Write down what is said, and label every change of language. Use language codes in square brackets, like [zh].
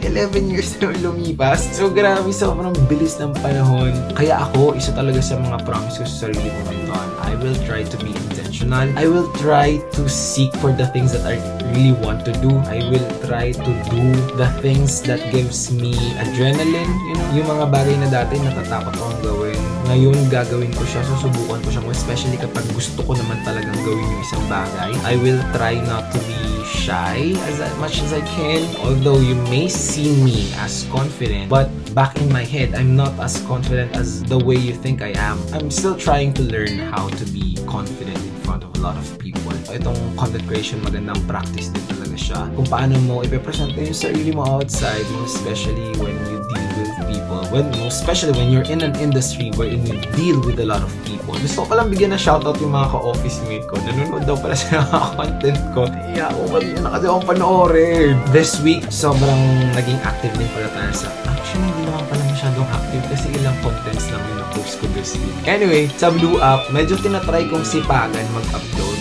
[tl] 11 years na yun lumipas. So, grabe, sobrang bilis ng panahon. Kaya ako, isa talaga sa mga promise ko sa sarili ko ngayon. [en] I will try to be intentional. I will try to seek for the things that I really want to do. I will try to do the things that gives me adrenaline. You know, [tl] yung mga bagay na dati natatakot akong gawin. Ngayon, gagawin ko siya. Susubukan ko siya. Especially kapag gusto ko naman talagang gawin yung isang bagay. [en] I will try not to be shy as much as I can. Although you may see me as confident, but back in my head, I'm not as confident as the way you think I am. I'm still trying to learn how to be confident in front of a lot of people. [tl] Itong content creation, magandang practice din talaga siya. Kung paano mo ipepresent yung sarili mo outside, [en] especially when you deal with people, especially when you're in an industry wherein you deal with a lot of people. [tl] Gusto ko palang bigyan ng shoutout yung mga ka-office mate ko. Nanonood daw pala sa mga content ko. Iya, ba't yun na kasi akong panoorin? [en] This week, [tl] sobrang naging active din pala tayo sa... Actually, hindi naman pala masyadong active kasi ilang contents lang yung na-post ko this week. Anyway, sa Blue App, medyo tinatry kong sipagan mag-upload.